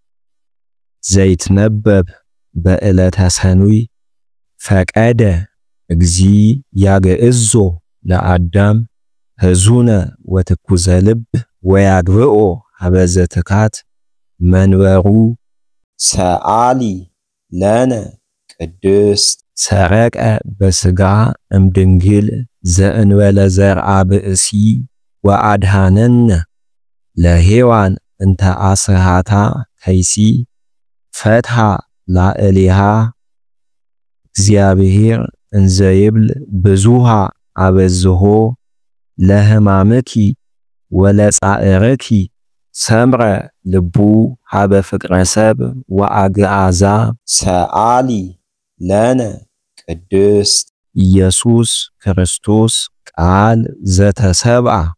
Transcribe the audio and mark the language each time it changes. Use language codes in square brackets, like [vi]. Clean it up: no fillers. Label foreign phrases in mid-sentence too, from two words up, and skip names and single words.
[gez] ዘይትነበብ በዕለተ ሰኑይ ፈቀደ እግዚ ያገእዞ ለአዳም ህዙነ ወትኩዘ ልብ ወያግብኦ ሀበዘ ትካት መንበሩ ሰአሊ ለነ ቅድስት ሰረቀ በስጋ እምድንግል ዘእንበለ ዘርአ ብእሲ ወአድሃነነ ለሔዋን እንተ አስሃታ ከይሲ ፈትሃ ላዕሌሃ እግዚአብሔር እንዘ ይብል ብዙሃ አበዝሆ ለሕማምኪ ወለጻዕርኪ ሰምረ ልቡ ሀበ ፍቅረ ሰብ ወአግዓዛ ሰአሊ ለነ ቅድስት ኢየሱስ ክርስቶስ ቃል ዘተሰብአ